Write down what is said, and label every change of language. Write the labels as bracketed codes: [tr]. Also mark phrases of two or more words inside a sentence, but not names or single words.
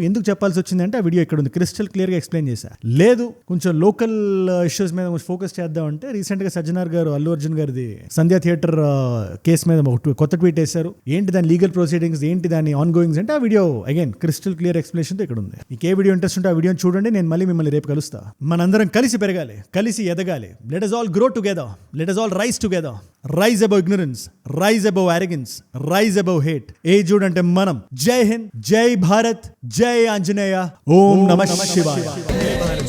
[te] ఎందుకు చెప్పాల్సి వచ్చింది అంటే ఆ వీడియో ఇక్కడ ఉంది, [en] crystal clear [te] గా ఎక్స్ప్లెయిన్ చేశా. లేదు కొంచెం [en] local issues [te] మీద ఫోకస్ చేద్దాం అంటే, రీసెంట్ గా సజ్జనార్ గారు అల్లు అర్జున్ గారిది సంధ్యా థియేటర్ కేసు మీద ఒక కొత్త ట్వీట్ వేశారు. ఏంటి దాని [en] legal proceedings, [te] ఏంటి దాని [en] on goings [te] అంటే ఆ వీడియో [en] again crystal clear explanation [te] తో ఇక్కడ ఉంది. మీకు ఏ [en] video interest [te] ఉంటే ఆ వీడియోని చూడండి. నేను మళ్ళీ మిమ్మల్ని రేపు కలుస్తా. మనందరం కలిసి పెరగాలి, కలిసి ఎదగాలి. [en] Let us all grow together. Let us all rise together. Rise above ignorance. Rise above arrogance. Rise above hate. [te] జూడ్ అంటే మనం. [hi] जय हिंद। जय भारत. [sa] जय आञ्जनेय। ॐ नमः शिवाय.